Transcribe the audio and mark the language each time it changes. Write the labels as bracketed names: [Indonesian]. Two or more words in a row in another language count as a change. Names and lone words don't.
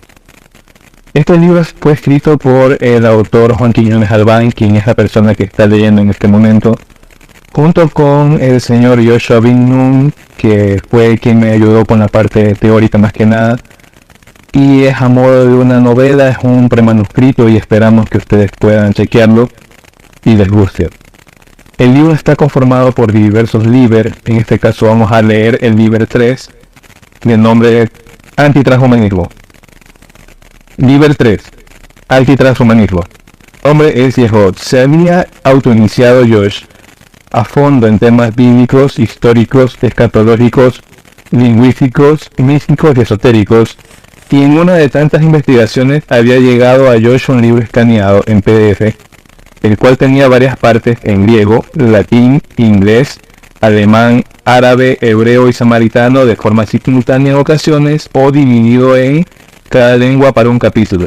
[Spanish] Este libro fue escrito por el autor Juan Quiñones Albán, quien es la persona que está leyendo en este momento, junto con el señor Joshua Bin Nun, que fue quien me ayudó con la parte teórica más que nada. Y es a modo de una novela, es un premanuscrito y esperamos que ustedes puedan chequearlo y les guste. El libro está conformado por diversos liber. En este caso vamos a leer el liber 3, de nombre Antitranshumanismo. Liber 3. Antitranshumanismo. Hombre es Yehud. Se había autoiniciado Josh a fondo en temas bíblicos, históricos, escatológicos, lingüísticos, místicos y esotéricos, y en una de tantas investigaciones había llegado a Josh un libro escaneado en PDF, el cual tenía varias partes en griego, latín, inglés, alemán, árabe, hebreo y samaritano de forma simultánea en ocasiones o dividido en cada lengua para un capítulo.